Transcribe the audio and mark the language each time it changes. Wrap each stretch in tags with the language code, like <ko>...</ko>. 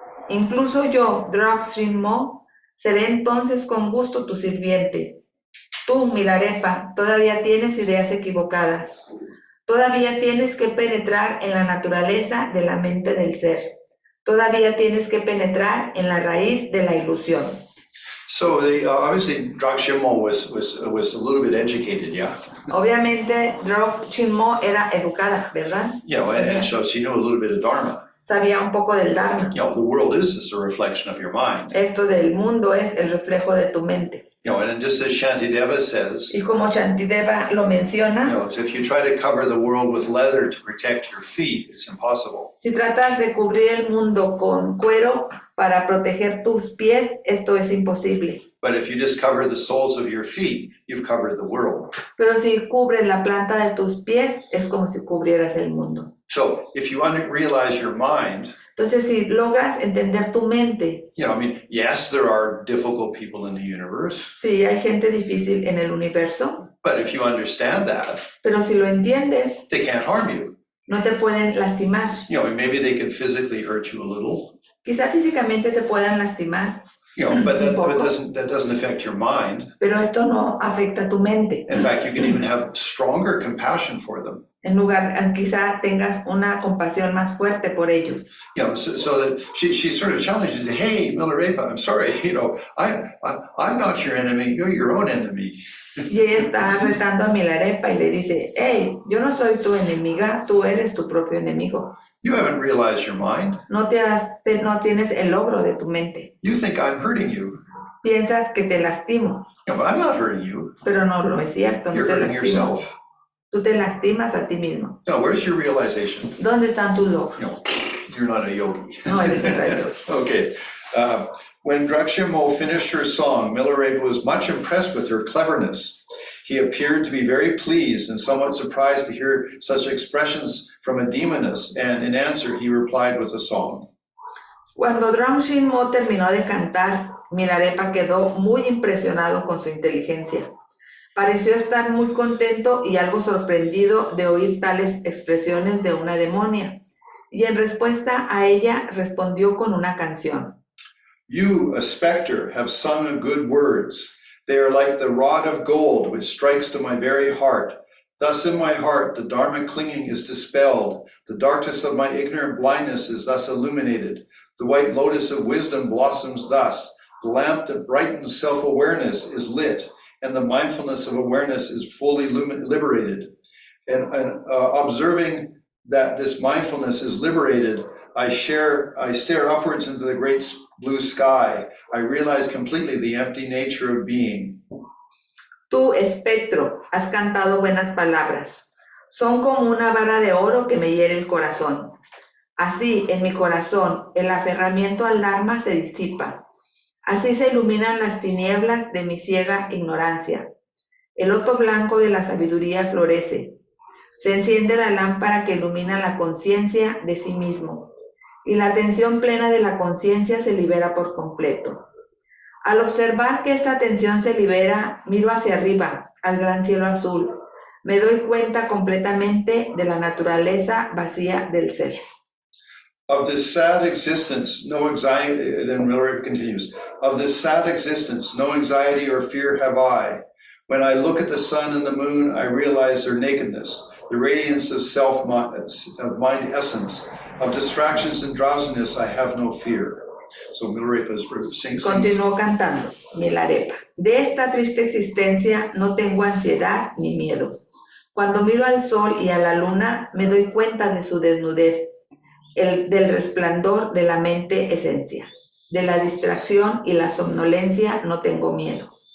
<es>Incluso yo, Drakshin Mo, seré entonces con gusto tu sirviente. Tú, Milarepa, todavía tienes ideas equivocadas. Todavía tienes que penetrar en la naturaleza de la mente del ser. Todavía tienes que penetrar en la raíz de la ilusión.</es> <en>So obviously Drakshimmo was a little bit educated, yeah?</en> <es>Obviamente Drakshin Mo era educada, ¿verdad?</es> <en>And so she knew a little bit of Dharma.</en> <es>Sabía un poco del Dharma.</es> <en>The world is just a reflection of your mind.</en> <es>Esto del mundo es el reflejo de tu mente.</es> <en>And just as Shantideva says,</en> <es>y como Shantideva lo menciona,</es> <en>if you try to cover the world with leather to protect your feet, it's impossible.</en> <es>Si tratas de cubrir el mundo con cuero para proteger tus pies, esto es imposible.</es> <en>But if you just cover the soles of your feet, you've covered the world.</en> <es>Pero si cubres la planta de tus pies, es como si cubrieras el mundo.</es> <en>So if you realize your mind,</en> <es>entonces si logras entender tu mente,</es> <en>yes, there are difficult people in the universe.</en> <es>Sí, hay gente difícil en el universo.</es> <en>But if you understand that,</en> <es>pero si lo entiendes,</es> <en>they can't harm you.</en> <es>No te pueden lastimar.</es> <en>Maybe they can physically hurt you a little.</en> <es>Quizá físicamente te puedan lastimar.</es> <en>But that doesn't affect your mind.</en> <es>Pero esto no afecta tu mente.</es> <en>In fact, you can even have stronger compassion for them.</en> <es>En lugar, quizá tengas una compasión más fuerte por ellos.</es> <en>So that she sort of challenges, hey, Milarepa, I'm sorry, I'm not your enemy, you're your own enemy.</en> <es>Y ella está retando a Milarepa y le dice, hey, yo no soy tu enemiga, tú eres tu propio enemigo.</es> <en>You haven't realized your mind.</en> <es>No tienes el logro de tu mente.</es> <en>You think I'm hurting you.</en> <es>Piensas que te lastimo.</es> <en>No, but I'm not hurting you.</en> <es>Pero no lo es cierto,</es> <en>You're</en> <es>no te</es> <en>hurting</en> <es>lastimo.</es> <en>yourself.</en> <es>Tú te lastimas a ti mismo.</es> <en>No, where's your realization?</en> <es>¿Dónde están tus logros?</es> <en>You're not a yogi.</en> <es>No eres un yogi.</es> <en>Okay. When Drakshimo finished her song, Milarepa was much impressed with her cleverness. He appeared to be very pleased and somewhat surprised to hear such expressions from a demoness, and in answer, he replied with a song.</en> <es>Cuando Drakshimo terminó de cantar, Milarepa quedó muy impresionado con su inteligencia. Pareció estar muy contento y algo sorprendido de oír tales expresiones de una demonia. Y en respuesta a ella respondió con una canción.</es> <en>You, a specter, have sung good words. They are like the rod of gold which strikes to my very heart. Thus in my heart the dharma clinging is dispelled. The darkness of my ignorant blindness is thus illuminated. The white lotus of wisdom blossoms thus. The lamp that brightens self-awareness is lit, and the mindfulness of awareness is fully liberated. And observing that this mindfulness is liberated, I stare upwards into the great blue sky. I realize completely the empty nature of being.</en> <es>Tú, espectro, has cantado buenas palabras. Son como una vara de oro que me hiere el corazón. Así, en mi corazón, el aferramiento al Dharma se disipa. Así se iluminan las tinieblas de mi ciega ignorancia. El loto blanco de la sabiduría florece. Se enciende la lámpara que ilumina la conciencia de sí mismo. Y la atención plena de la conciencia se libera por completo. Al observar que esta atención se libera, miro hacia arriba, al gran cielo azul. Me doy cuenta completamente de la naturaleza vacía del ser.</es> <en>Of this sad existence, no anxiety, then Milarepa continues, of this sad existence, no anxiety or fear have I. When I look at the sun and the moon, I realize their nakedness, the radiance of of mind essence. Of distractions and drowsiness, I have no fear. So Milarepa is sings.</en> <es>Continuó cantando, Milarepa. De esta triste existencia no tengo ansiedad ni miedo. Cuando miro al sol y a la luna, me doy cuenta de su desnudez, del resplandor de la mente esencia. De la distracción y la somnolencia no tengo miedo.</es>